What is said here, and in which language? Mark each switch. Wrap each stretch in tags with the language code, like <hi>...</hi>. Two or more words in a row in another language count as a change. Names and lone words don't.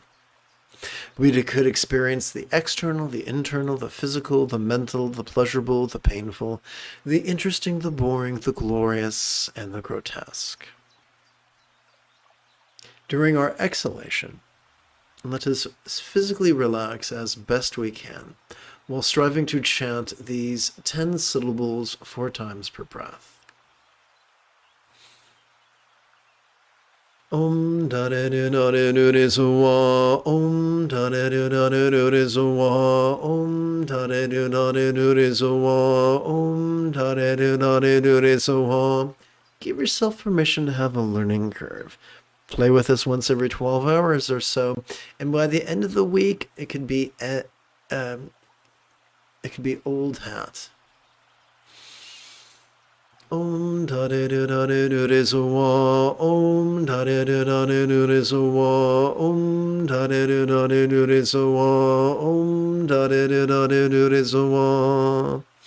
<en>We could experience the external, the internal, the physical, the mental, the pleasurable, the painful, the interesting, the boring, the glorious, and the grotesque. During our exhalation, let us physically relax as best we can, while striving to chant these 10 syllables 4 times per breath. Om da de do da de do de so wa. Om da de do da de do de so wa. Om da de do da de do de so wa. Om da de do da de do de so wa. Give yourself permission to have a learning curve. Play with this once every 12 hours or so, and by the end of the week, it could be old hat. Om da de do da de do de so wa. Om da de do da de do de so wa. Om da de do da de do de so wa. Om da de do da de do de so wa.</en>